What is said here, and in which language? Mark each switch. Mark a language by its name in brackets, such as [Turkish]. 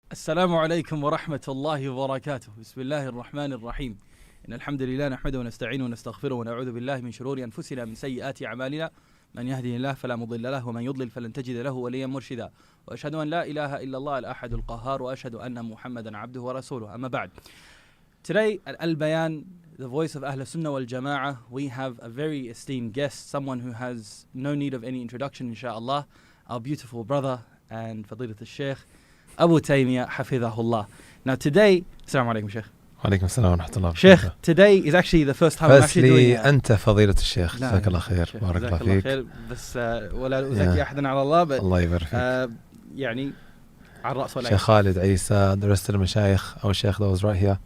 [Arabic] السلام عليكم ورحمة الله وبركاته. بسم الله الرحمن الرحيم. إن الحمد لله نحمده ونستعينه ونستغفره ونعوذ بالله من شرور أنفسنا من سيئات أعمالنا من يهده الله فلا مضل له ومن يضلل فلن تجد له وليا مرشدا وأشهد أن لا إله إلا الله الأحد القهار وأشهد أن محمدا عبده ورسوله. أما بعد. [English] Today at Al-Bayan, the voice of Ahl Sunnah wal Jama'ah, we have a very esteemed guest, someone who has no need of any introduction, inshaAllah, our beautiful brother and Fadilat al-Shaykh, Abu Taymiyyah, Hafidhahullah. Now today, Assalamu alaikum, Shaykh. [Arabic] وعليكم السلام ورحمة الله [English] Shaykh, today is actually the first time I'm actually doing it. [Arabic] أنت فضيلة الشيخ جزاك الله خير بارك الله فيك. بس ولا أزكي أحدا على الله الله يبارك فيك. يعني على الرأس والعين. [English] شيخ خالد عيسى, the rest of the [Arabic] مشايخ أو الشيخ [English] that was right here.